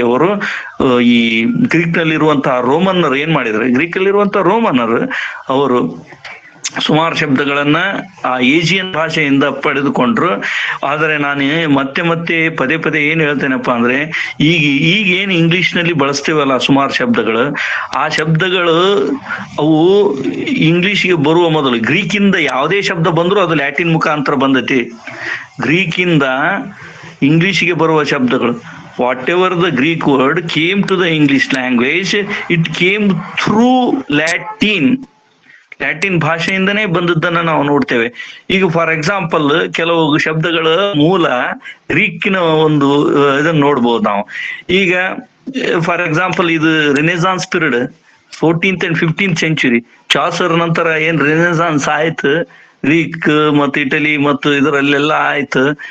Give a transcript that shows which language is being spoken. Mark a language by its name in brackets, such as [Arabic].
[Kannada] ಅವರು ಈ ಗ್ರೀಕ್ ನಲ್ಲಿರುವಂತಹ ರೋಮನ್ನರು ಏನ್ ಮಾಡಿದ್ರು, ಗ್ರೀಕ್ ಅಲ್ಲಿರುವಂತಹ ರೋಮನ್ನರು ಅವರು ಸುಮಾರು ಶಬ್ದಗಳನ್ನ ಆ ಏಜಿಯನ್ ಭಾಷೆಯಿಂದ ಪಡೆದುಕೊಂಡ್ರು. ಆದರೆ ನಾನು ಮತ್ತೆ ಪದೇ ಏನ್ ಹೇಳ್ತೇನಪ್ಪ ಅಂದ್ರೆ, ಈಗ ಏನ್ ಇಂಗ್ಲಿಷ್ ನಲ್ಲಿ ಬಳಸ್ತೇವಲ್ಲ ಸುಮಾರು ಶಬ್ದಗಳು, ಆ ಶಬ್ದಗಳು ಅವು ಇಂಗ್ಲಿಷ್ಗೆ ಬರುವ ಮೊದಲು ಗ್ರೀಕ್ ಇಂದ ಯಾವುದೇ ಶಬ್ದ ಬಂದ್ರು ಅದು ಲ್ಯಾಟಿನ್ ಮುಖಾಂತರ ಬಂದತಿ. ಗ್ರೀಕ್ ಇಂದ ಇಂಗ್ಲಿಷ್ಗೆ ಬರುವ ಶಬ್ದಗಳು, [English] whatever the Greek word came to the English language, it came through [Kannada] Latin ಭಾಷೆಯಿಂದನೇ ಬಂದದ್ದನ್ನ ನಾವು ನೋಡ್ತೇವೆ. ಈಗ [English] for example [Kannada] ಕೆಲವು ಶಬ್ದಗಳ ಮೂಲ ಗ್ರೀಕಿನ ಒಂದು ಇದನ್ನ ನೋಡ್ಬೋದು ನಾವು. ಈಗ [English] for example [Kannada] ಇದು Renaissance period [English] 14th and 15th century, [Kannada] Chaucer ನಂತರ ಏನ್ ರೆನೆಸಾನ್ಸ್ ಆಯ್ತು, ಗ್ರೀಕ್ ಮತ್ತು ಇಟಲಿ ಮತ್ತು ಇದರಲ್ಲೆಲ್ಲ ಆಯ್ತು.